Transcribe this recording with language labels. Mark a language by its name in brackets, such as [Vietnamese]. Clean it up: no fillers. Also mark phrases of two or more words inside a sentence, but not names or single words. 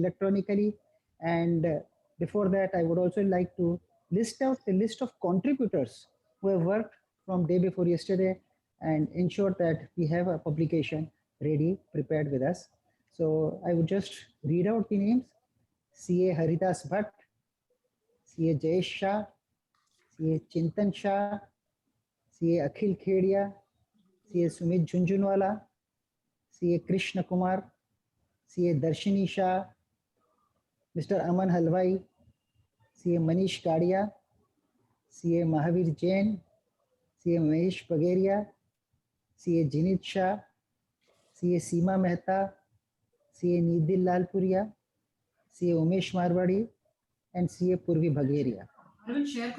[English] And before that, I would also like to list out a list of contributors who have worked from day before yesterday and ensure that we have a publication ready, prepared with us. So I would just read out the names. CA Haridas Bhatt, CA Jayesh Shah, CA Chintan Shah, CA Akhil Khedia, CA Sumit Junjunwala, CA Krishna Kumar, CA Darshini Shah, Mr. Aman Halwai, CA Manish Kadia, CA Mahavir Jain, CA Mahesh Bagaria, CA Jinit Shah, CA Seema Mehta, CA Nidil Lalpuria, CA Umesh Marwadi, and CA Purvi Bhageria. I will share.